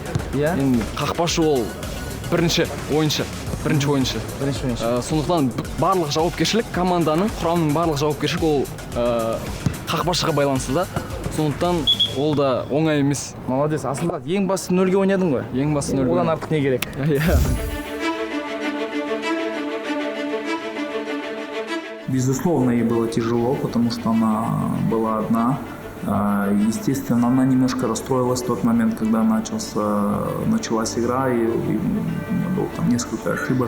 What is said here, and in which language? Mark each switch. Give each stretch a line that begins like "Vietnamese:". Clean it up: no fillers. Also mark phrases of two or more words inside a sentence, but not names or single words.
Kazakh: Енді қақпашы ол бірінші ойыншы. Сондықтан барлық жауапкершілік команданың, құрамның барлық жауапкершілік ол қақпашыға байланысты да. Сондықтан ол да оңай емес. Молодец. Асылда ең басты 0-ге ойнадың ғой? Ең басты 0-ге. Одан артық не керек?
Russian: Безусловно, ей было тяжело, потому что она была одна. Естественно, она немножко расстроилась в тот момент, когда началась игра, и у меня было там несколько ошибок.